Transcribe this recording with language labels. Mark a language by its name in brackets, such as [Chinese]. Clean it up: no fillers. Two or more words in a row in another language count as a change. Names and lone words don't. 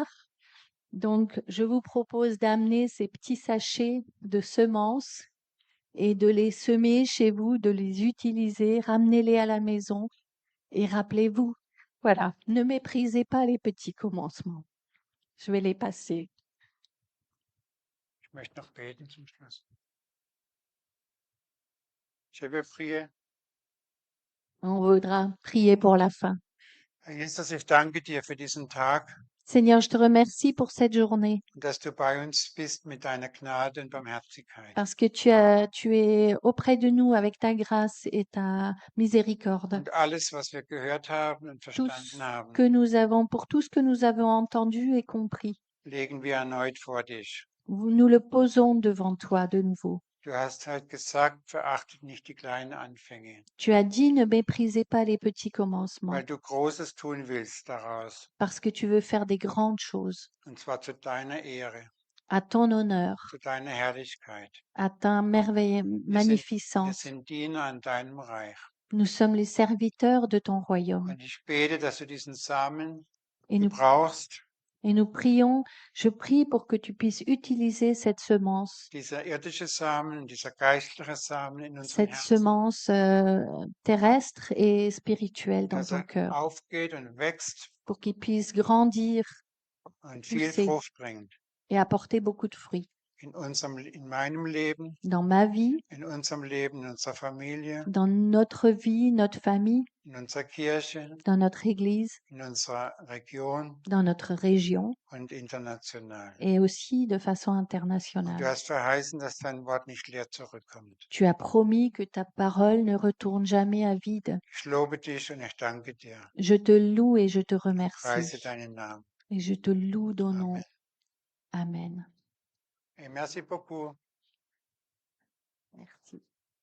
[French] Donc, je vous propose d'amener ces petits sachets de semences et de les semer chez vous, de les utiliser, ramenez-les à la maison et rappelez-vous, voilà, ne méprisez pas les petits commencements. Je vais les passer. [German] Ich möchte noch beten zum Schluss. [French] Je vais prier. On voudra prier pour la fin. [German] Herr Jesus, ich danke dir für diesen Tag [French] Seigneur, je te remercie pour cette journée [German] und dass du bei uns bist mit deiner Gnade und Barmherzigkeit. [French] parce que tu es auprès de nous avec ta grâce et ta miséricorde. [German] Und alles, was wir gehört haben und [French] Tout [German] verstanden [French] ce [German] haben, [French] que nous avons, pour tout ce que nous avons entendu et compris, [German] legen wir erneut vor dich. [French] nous le posons devant toi de nouveau. [German] Du hast heute gesagt, verachtet nicht die kleinen Anfänge, [French] Tu as dit, ne méprisez pas les petits commencements [German] weil du Großes tun willst daraus, [French] parce que tu veux faire des grandes choses [German] und zwar zu deiner Ehre, [French] à ton honneur, [German] zu deiner Herrlichkeit. [French] à ta merveille, [German] Wir [French] magnificence. [German] sind Diener an deinem Reich. [French] Nous sommes les serviteurs de ton royaume [German] Und ich bete, dass du diesen Samen [French] et nous [German] gebrauchst, [French] Et nous prions, je prie pour que tu puisses utiliser cette semence, [German] dieser irdische Samen, dieser geistliche Samen in unseren [French] cette [German] Herzen, [French] semence terrestre et spirituelle dans [German] dass [French] ton cœur, [German] aufgeht und wächst [French] pour qu'il puisse grandir, [German] und viel [French] pousser [German] Frucht bringt. [French] et apporter beaucoup de fruits [German] In meinem Leben, [French] dans ma vie, [German] in unserem Leben, in unserer Familie, [French] dans notre vie, notre famille, [German] in unserer Kirche, [French] dans notre Église, [German] in unserer Region [French] dans notre région [German] und international. [French] et aussi de façon [German] Und du [French] internationale. [German] hast verheißen, dass dein Wort nicht leer zurückkommt. [French] Tu as promis que ta parole ne retourne jamais à vide. Ich lobe dich und ich danke dir. Je te loue et je te [German] Preise [French] remercie. [German] deinen Namen. [French] Et je te loue ton nom. [German] Amen. [French] Amen. Et merci beaucoup. Merci.